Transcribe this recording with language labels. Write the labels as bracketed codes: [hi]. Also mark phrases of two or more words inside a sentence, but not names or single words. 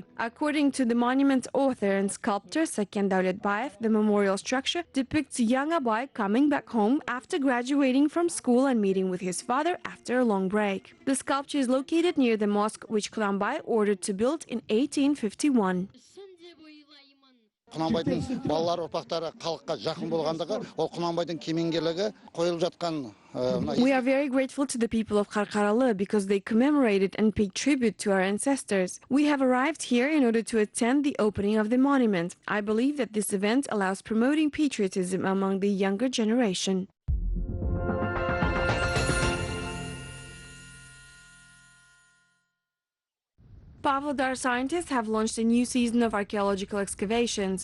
[en] According to the monument author and sculptor Saken Davletbayev, the memorial structure depicts young Abai coming back home after graduating from school and meeting with his father after a long break. The sculpture is located near the mosque which Kunanbai ordered to build in 1851. [kk] Құнанбайдың балалар ұрпақтары халыққа жақын болғандығы, ол Құнанбайдың кемеңгерлігі қойылып жатқан. [en] We are very grateful to the people of Karkaralı because they commemorated and paid tribute to our ancestors. We have arrived here in order to attend the opening of the monument. I believe that this event allows promoting patriotism among the younger generation. Pavlodar scientists have launched a new season of archaeological excavations.